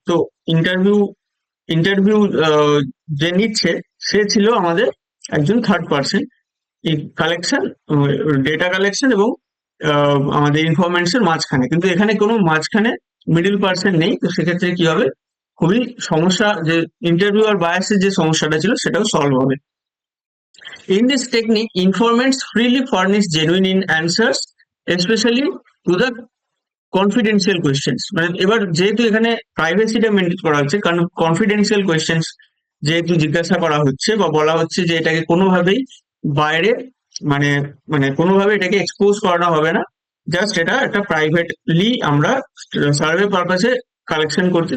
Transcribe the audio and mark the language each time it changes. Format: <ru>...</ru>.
<bn>তো interview interview যে নিচ্ছে সে ছিল আমাদের একজন থার্ড পার্সন, এই কালেকশন, ডেটা কালেকশন এবং আমাদের ইনফরমেন্টস এর মাঝখানে, কিন্তু এখানে কোনো মাঝখানে মিডিল পার্সন নেই। তো সেক্ষেত্রে কি হবে, খুবই সমস্যা, যে ইন্টারভিউ আর বায়াসের যে সমস্যাটা ছিল সেটাও সলভ হবে।</bn> <en>In this technique, informants freely furnish genuine in answers, especially to the confidential questions.</en> <bn>মানে এবার যেহেতু এখানে প্রাইভেসিটা মেনটেন করা হচ্ছে, কারণ কনফিডেন্সিয়াল কোয়েশ্চেন্স যেহেতু জিজ্ঞাসা করা হচ্ছে বা বলা হচ্ছে যে এটাকে কোনোভাবেই বাইরে মানে মানে কোনোভাবে এটাকে এক্সপোজ করানো হবে না, জাস্ট এটা একটা প্রাইভেটলি আমরা সার্ভে পারপাসে কালেকশন করছি।</bn>